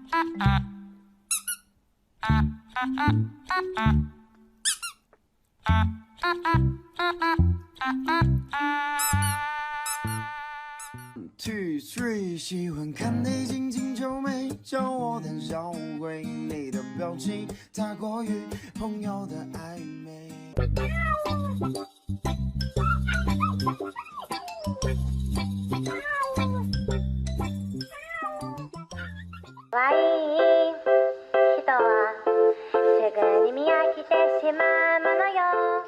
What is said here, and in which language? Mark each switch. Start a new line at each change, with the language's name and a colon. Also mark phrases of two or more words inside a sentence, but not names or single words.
Chinese: 2 3 喜欢看你紧紧皱眉，叫我胆小鬼，你的表情太过于朋友的暧昧。
Japanese: 可愛い人はすぐに見飽きてしまうものよ。